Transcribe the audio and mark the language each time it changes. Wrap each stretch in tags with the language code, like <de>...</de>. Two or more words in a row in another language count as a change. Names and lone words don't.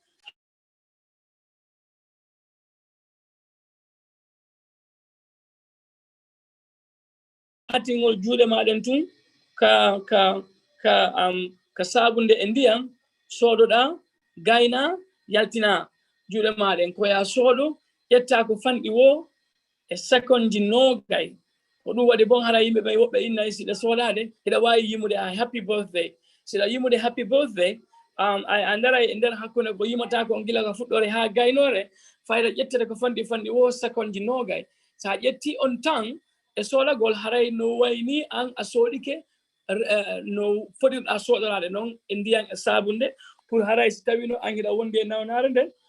<ff>hatingol juuɗe maɗen tun ka sabunde e ndiyam soɗoɗa gayna yaltina juuɗe maɗen koya soɗo ƴetta ko fanɗi wo e seconde nogay ko ɗum waɗi bon hara yimɓe ɓe woɓɓe innayi siɗa soɗade hiɗa wawi yimude a</ff> <en>happy birthday</en> <ff>siɗa yimude</ff> <en>happy birthday</en> <ff>a ndaray e nder hakkude ko yimata ko on gila ko fuɗɗore ha gaynore fayda ƴettede ko fanɗi wo seconde nogay sa ƴetti on tan e soɗagol haray no wayni an a soɗike no foɗirɗa soɗorade noon e ndiyan e sabunde pour haray si tawi no an hiɗa wondi e nawnare nden</ff>